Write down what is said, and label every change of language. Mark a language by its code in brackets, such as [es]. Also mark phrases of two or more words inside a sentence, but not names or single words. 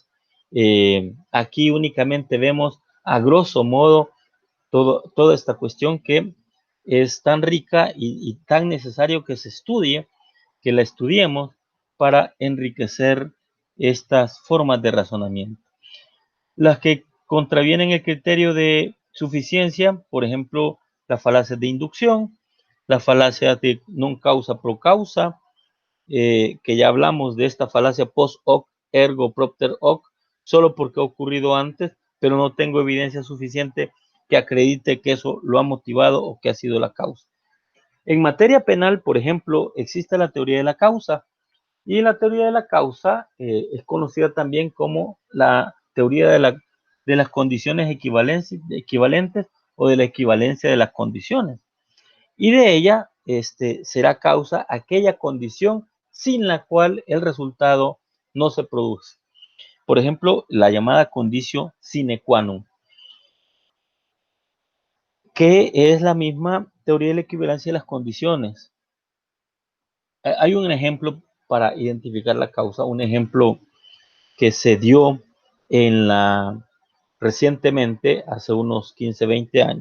[es] Aquí únicamente vemos a [la] grosso modo [es] toda esta cuestión que es tan rica y tan necesario que se estudie, que la estudiemos para enriquecer estas formas de razonamiento. Las que contravienen el criterio de suficiencia, por ejemplo, las falacias de inducción, la falacia de [la] non causa pro causa, [es] que ya hablamos de esta falacia [la] post hoc ergo propter hoc, [es] solo porque ha ocurrido antes, pero no tengo evidencia suficiente que acredite que eso lo ha motivado o que ha sido la causa. En materia penal, por ejemplo, existe la teoría de la causa, y la teoría de la causa es conocida también como la teoría de las condiciones equivalentes o de la equivalencia de las condiciones. Y de ella será causa aquella condición sin la cual el resultado no se produce. Por ejemplo, la llamada [la] condicio sine qua non, [es] que es la misma teoría de la equivalencia de las condiciones. Hay un ejemplo para identificar la causa, un ejemplo que se dio recientemente, hace unos 15, 20 años.